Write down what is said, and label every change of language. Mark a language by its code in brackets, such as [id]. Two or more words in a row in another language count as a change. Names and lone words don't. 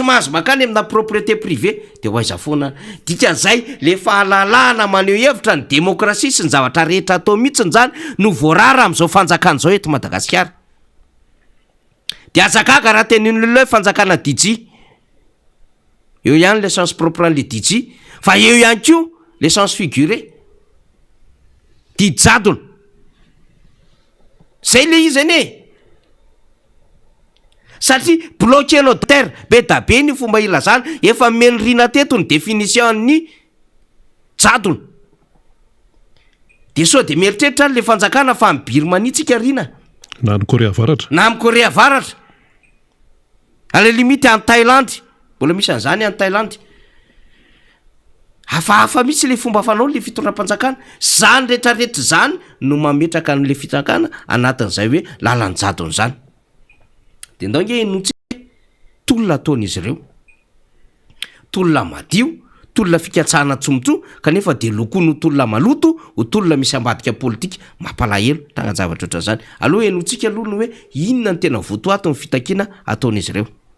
[mg] mahazo makany amina [fr] propriété privée [mg] de ho aiza foana dikan'izay le fahalalahana maneho hevitra ny démocratie sy ny zavatra rehetra atao mihitsiny zany no voarara am'izao fanjakana zao eto Madagasikara de azakaga raha tenin'olona hoe fanjakana DJ eo ihany [fr] le sens propre [mg] an'le DJ fa eo ihany ko [fr] le sens figuré [mg] dijadona zay le izy ane satria bloquenao terre be da be ny fomba ilazana efa menirina teto ny définition ny jadona de so de mieritreritra le fanjakana fa amin'ny Birmanitsika rina na amin'ny Korea Avaratra na amin'ny Korea Avaratra [fr] à la limite en Thaïlande [mg] mbola misy an'izany [fr] en Thaïlande [mg] hafahafa mihitsy le fomba fanao le fitondram-panjakana zany rehetrarehetra zany no mametraka an'le fitakana anatin'izay hoe lalan-jadona zany de ndao nge notsy tolona ataon'izy ireo tolona madio tolona fikatsahana tsomotso kanefa de lokony tolona maloto ho tolona misy ambadika politika mampalahelo tagnazavatra oatra zany aloha enotsika aloha no hoe inona ny tena votoato ny fitakiana ataon'izy ireo